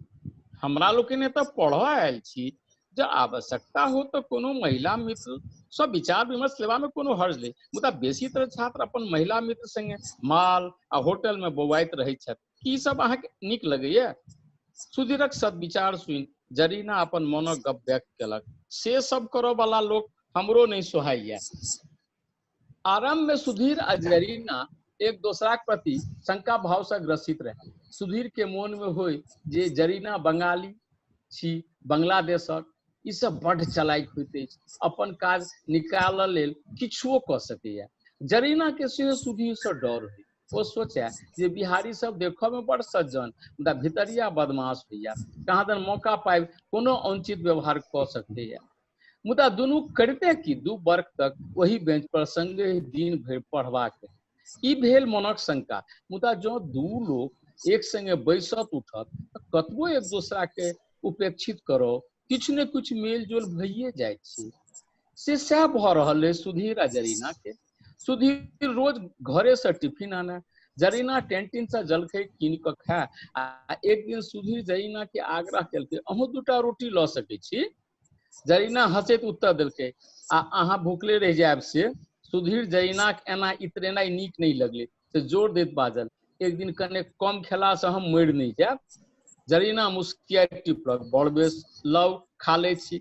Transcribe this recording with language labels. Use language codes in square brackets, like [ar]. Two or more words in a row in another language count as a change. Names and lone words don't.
[mai] हमरा लोकनि तो पढ़ आयल छी, जब आवश्यकता हो तो कोनो महिला मित्र सब विचार विमर्श लेवा में कोनो हर्ज नहीं, मुदा बेसी तरह छात्र अपन महिला मित्र संगे माल आ होटल में बौआइत रहैत छथि। की सब अहाँ के नीक लगैया? सुधीरक सदविचार सुनि जरीना अपन मनक गप व्यक्त केलक, से सब करो वाला लोग हमरो नहीं सोहाइया। आरंभ में सुधीर आ जरीना एक दूसरा के प्रति शंका भाव से ग्रसित रहे। सुधीर के मन में होय जे जरीना बंगाली छी, बांग्लादेशक, ई सब बड़ चलाक होइत अछि, अपन काज निकालऽ लेल किछुओ क सकैया। जरीना के सेहो सुधीर से डर होय। वो सोचे जे बिहारी सब देखो में बड़ सज्जन मुदा भितरिया बदमाश होइया, कहाँ दन मौका पाए कोनो अनुचित व्यवहार क सकैया। मुदा दुनू करते कि 2 वर्ष तक वही बेंच पर संगे दिन भर पढ़बाक ई भेल मनक शंका। मुदा जो 2 लोग एक संगे बैसत उठत कतबो एक दूसरा के उपेक्षित करो, किछु ने कुछ मेल जोल भइए जाय छै। से सह भ रहल है सुधीर आ जरीना के। सुधीर रोज घरे से टिफिन आने, जरीना कैंटीन से जलखै कीन के खाए। आ एक दिन सुधीर जरीना के आग्रह केलकै, अहूँ 2टा रोटी ल सकै छी। जरीना हंसैत उत्तर देलकै, आ अहाँ भूखले रह जायब से? सुधीर जरीना के एना इतरेनाइ नीक नहीं लगले, से जोर देत बाजल, एक दिन कने कम खेला से हम मरि नहीं जायब। जरीना मुस्कियाइत टिपलक, बड़ बेस लव खा ले छी।